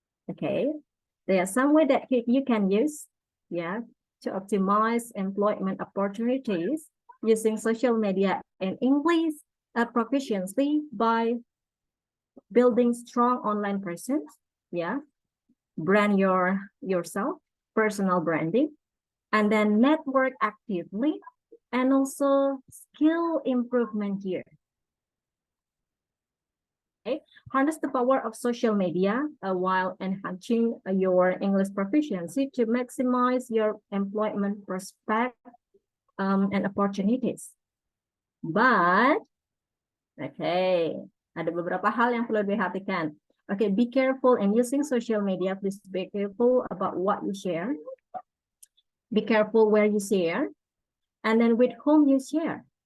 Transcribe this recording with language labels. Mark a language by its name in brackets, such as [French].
[English] Okay, there are some way that you can use, yeah, to optimize employment opportunities using social media and English proficiency by building strong online presence, yeah, brand yourself, personal branding, and then network actively, and also skill improvement here. Okay, harness the power of social media while enhancing your English proficiency to maximize your employment prospect and opportunities. [Indonesian] But, okay, ada beberapa hal yang perlu diperhatikan. [English] Okay, be careful in using social media. Please be careful about what you share. Be careful where you share. And then with whom you share.